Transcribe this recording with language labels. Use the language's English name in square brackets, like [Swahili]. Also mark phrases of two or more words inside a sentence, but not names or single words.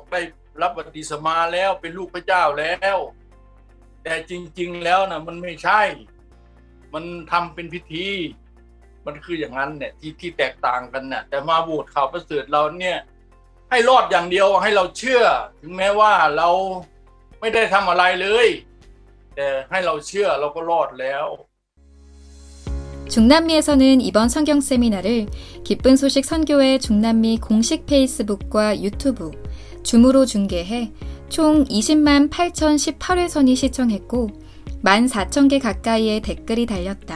[Thai] ได้รับบัพติศมาแล้วเป็นลูกพระเจ้าแล้วแต่จริงๆแล้วนะมันไม่ใช่มันทำเป็นพิธีมันคืออย่างนั้นเนี่ยที่แตกต่างกันเนี่ยแต่มาโหวตข่าวประเสริฐเราเนี่ยให้รอดอย่างเดียวให้เราเชื่อถึงแม้ว่าเราไม่ได้ทำอะไรเลยแต่ให้เราเชื่อเราก็รอดแล้ว [Korean] 중남미에서는 이번 성경 세미나를 기쁜 소식 선교회 중남미 공식 페이스북과 유튜브, 줌으로 중계해 총 20만 8,018회선이 시청했고 14,000개 가까이의 댓글이 달렸다.